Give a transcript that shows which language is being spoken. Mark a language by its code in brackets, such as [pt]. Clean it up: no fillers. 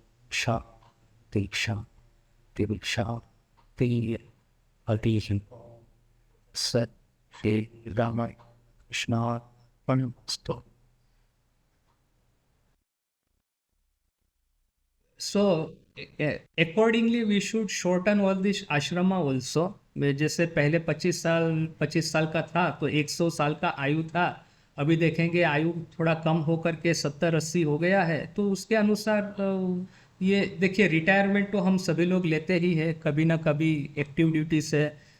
[sa] शांति शांति। शांति शांति हरि सत्य Ram कृष्णार्पणमस्तु. [en] So accordingly we should shorten all this ashrama also. [hi] जैसे पहले 25 साल का था तो 100 साल का आयु था. अभी देखेंगे आयु थोड़ा कम होकर के 70-80 हो गया है. तो उसके अनुसार ये देखिए रिटायरमेंट तो हम सभी लोग लेते ही है कभी ना कभी एक्टिव ड्यूटी से.